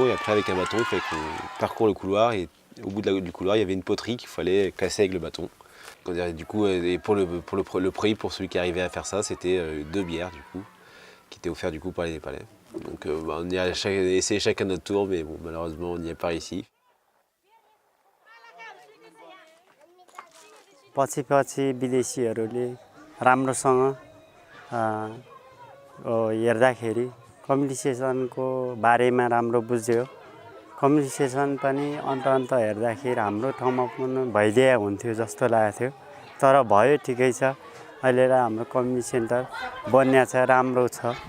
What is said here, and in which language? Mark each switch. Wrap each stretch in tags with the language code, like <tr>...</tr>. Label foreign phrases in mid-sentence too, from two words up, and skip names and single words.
<fr>Et après, avec un bâton, il fallait qu'on parcourt le couloir et au bout du couloir, il y avait une poterie qu'il fallait casser avec le bâton. Du coup, et pour le prix, pour celui qui arrivait à faire ça, c'était 2 bières du coup, qui étaient offertes du coup par les Népalais. Donc on y a essayé chacun notre tour, mais bon, malheureusement, on n'y est pas réussi.</fr> <ne>पछि विदेशीहरूले राम्रोसँग हेर्दाखेरि कम्युनिकेसनको बारेमा राम्रो बुझ्यो कम्युनिकेसन पनि अन्त हेर्दाखेरि हाम्रो ठाउँमा पनि भइदिए हुन्थ्यो जस्तो लागेको थियो तर भयो ठिकै छ अहिले हाम्रो</ne> <en>community center</en> <ne>बन्या छ राम्रो छ।</ne>